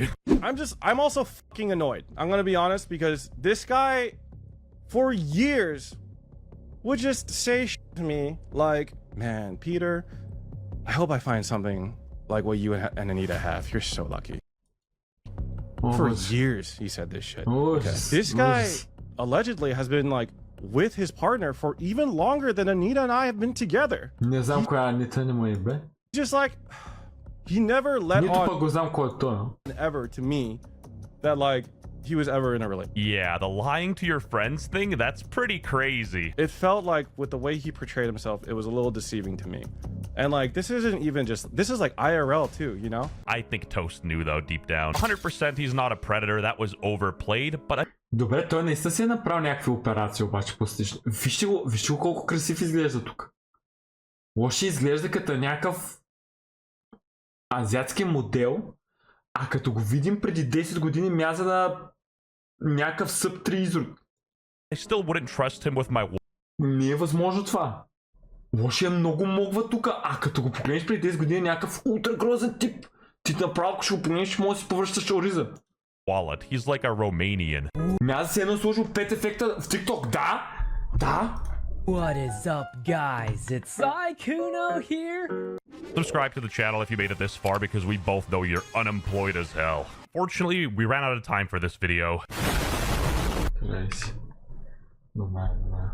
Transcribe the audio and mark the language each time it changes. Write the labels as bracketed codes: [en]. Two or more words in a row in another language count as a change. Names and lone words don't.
[en] I'm also fucking annoyed. I'm gonna be honest because this guy, for years, would just say shit to me like, man, Peter, I hope I find something like what you and Anita have. You're so lucky. For years, he said this shit. This guy allegedly has been like with his partner for even longer than Anita and I have been together. [bg] Не знам коя Анита не му е бе. [en] Just like, he never let [bg] Нито пък [en] on [bg] го знам кой е той. [en] ever to me that like he was ever in a relationship. Yeah, the lying to your friends thing, that's pretty crazy. It felt like with the way he portrayed himself, it was a little deceiving to me. And like, this isn't even just, this is like IRL too, you know? I think Toast knew though, deep down. 100% he's not a predator, that was overplayed, but... [bg] Добре, той наистина си е направил някакви операции обаче пластични. Вижте го колко красив изглежда тук. Лоши изглежда като някакъв азиатски модел, а като го видим преди 10 години мяза на някакъв съб-3 изрод. [en] I still wouldn't trust him with my... [bg] Не е възможно това. Лоши е много могва тук, а като го погледнеш преди 10 години някакъв ултра грозен тип. Ти направо, ако ще го погледнеш, ще може да си повръщаш ориза. [en] Wallet. He's like a Romanian. [bg] Мяза си едно сложил 5 ефекта в TikTok. Да! Да! [en] What is up, guys? It's Sykkuno here. Subscribe to the channel if you made it this far because we both know you're unemployed as hell. Fortunately, we ran out of time for this video. [bg] Nice. Нормально.